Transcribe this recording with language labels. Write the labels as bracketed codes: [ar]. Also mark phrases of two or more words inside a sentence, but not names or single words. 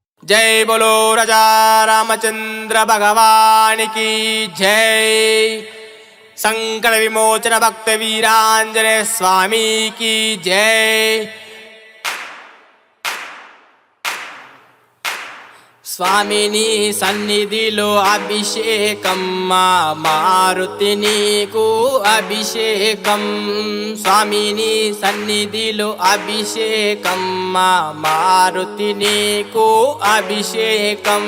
[hi] जय बोलो राजा रामचंद्र भगवान की जय। संकट विमोचन भक्त वीरांजनेय स्वामी की जय। [te] స్వామిని సన్నిధిలో అభిషేకం మా మారుతి నీకు అభిషేకం. స్వామిని సన్నిధిలో అభిషేకం మా మారుతి నీకు అభిషేకం.